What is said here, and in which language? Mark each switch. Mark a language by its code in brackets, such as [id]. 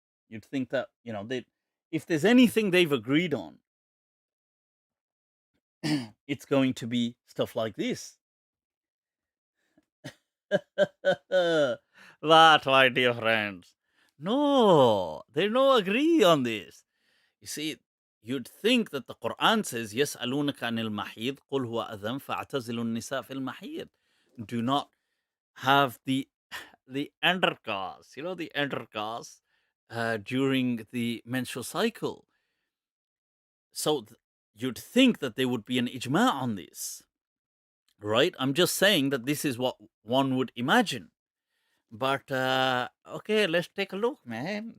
[en] You'd think that, if there's anything they've agreed on, it's going to be stuff like this. That, my dear friends. No, they don't agree on this. You see, you'd think that the Quran says, [ar] يَسْأَلُونَكَ عَنِ الْمَحِيضِ قُلْ هُوَ أَذًى فَاعْتَزِلُوا النِّسَاءَ فِي الْمَحِيضِ. [en] Do not have the intercourse, the intercourse during the menstrual cycle. So you'd think that there would be an ijma' on this, right? I'm just saying that this is what one would imagine. But, okay, let's take a look, man.